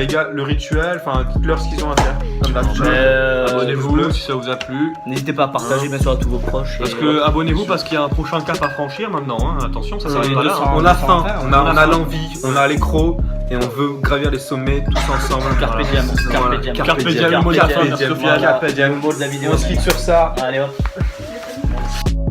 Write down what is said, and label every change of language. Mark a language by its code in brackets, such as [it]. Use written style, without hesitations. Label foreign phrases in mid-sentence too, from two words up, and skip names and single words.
[fr] Les gars, le rituel, enfin, dites-leur ce qu'ils ont à faire. Comme d'habitude. Abonnez-vous si ça vous a plu. N'hésitez pas à partager bien sûr à tous vos proches. Parce et, que abonnez-vous parce qu'il y a un prochain cap à franchir maintenant. Hein. Attention, ça s'arrête pas là. 200. Hein. On a faim, on a faim. l'envie, on a l'écro et on veut gravir les sommets tous ensemble. [la] Carpe diem. [fr] Voilà. [la] Carpe diem. Carpe diem, [fr] le mot de la fin, [la] Carpe diem. Sofiane. Carpe diem. [fr] Le mot de la vidéo. On se quitte sur ça. Allez hop.